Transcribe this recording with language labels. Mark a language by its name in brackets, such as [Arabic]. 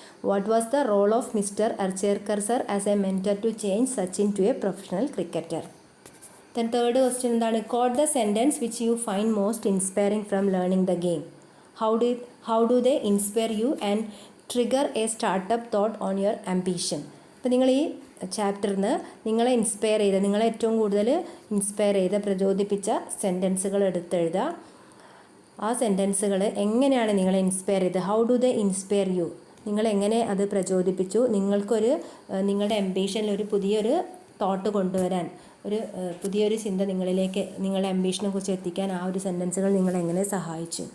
[English] What was the role of mister Achrekar sir as a mentor to change Sachin to a professional cricketer? Then third question എന്താണ്? Quote the sentence which you find most inspiring from learning the game. How do they inspire you and trigger a startup thought on your ambition? [Malayalam] അപ്പോൾ നിങ്ങൾ ഈ ചാപ്റ്ററിൽ നിന്ന് നിങ്ങളെ inspire ചെയ്ത, നിങ്ങളെ ഏറ്റവും കൂടുതൽ ഇൻസ്പയർ ചെയ്ത, പ്രചോദിപ്പിച്ച സെൻറ്റൻസുകൾ എടുത്തെഴുതുക. ആ സെൻറ്റൻസുകൾ എങ്ങനെയാണ് നിങ്ങളെ ഇൻസ്പയർ ചെയ്തത്? [English] How do they inspire you? [Malayalam] നിങ്ങളെങ്ങനെ അത് പ്രചോദിപ്പിച്ചു? നിങ്ങൾക്കൊരു നിങ്ങളുടെ അംബീഷനിൽ ഒരു പുതിയൊരു തോട്ട് കൊണ്ടുവരാൻ, ഒരു പുതിയൊരു ചിന്ത നിങ്ങളിലേക്ക്, നിങ്ങളുടെ അംബീഷനെ കുറിച്ച് എത്തിക്കാൻ ആ ഒരു സെൻറ്റൻസുകൾ നിങ്ങളെങ്ങനെ സഹായിച്ചു?